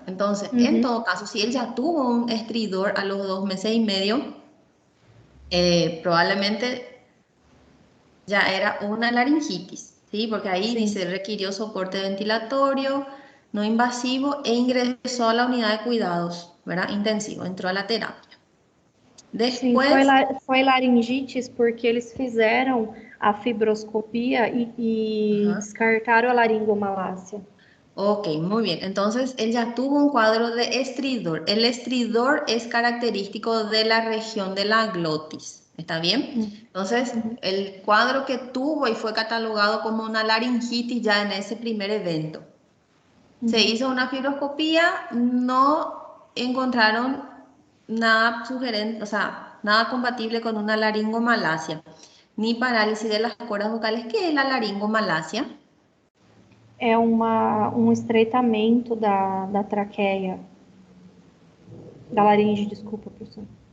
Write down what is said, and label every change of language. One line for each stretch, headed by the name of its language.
Spanish: Entonces, en todo caso, si él ya tuvo un estridor a los 2 meses y medio, probablemente ya era una laringitis, ¿sí? Porque ahí Sí. dice requirió soporte ventilatorio no invasivo e ingresó a la unidad de cuidados, ¿verdad? Intensivo, entró a la terapia.
Portuguese: Sim,
Spanish: Después,
Portuguese: foi laringites porque eles fizeram a fibroscopia e ajá. descartaram a laringomalácia.
Spanish: Ok, muy bien. Entonces, él ya tuvo un cuadro de estridor. El estridor es característico de la región de la glotis. ¿Está bien? Entonces, Uhum. el cuadro que tuvo y fue catalogado como una laringitis ya en ese primer evento. Se Uhum. hizo una fibroscopía, no encontraron nada sugerente, o sea, nada compatible con una laringomalacia, ni parálisis de las cuerdas vocales. ¿Qué es la laringomalacia?
Portuguese: É um estreitamento da traqueia, da laringe, desculpa, professor.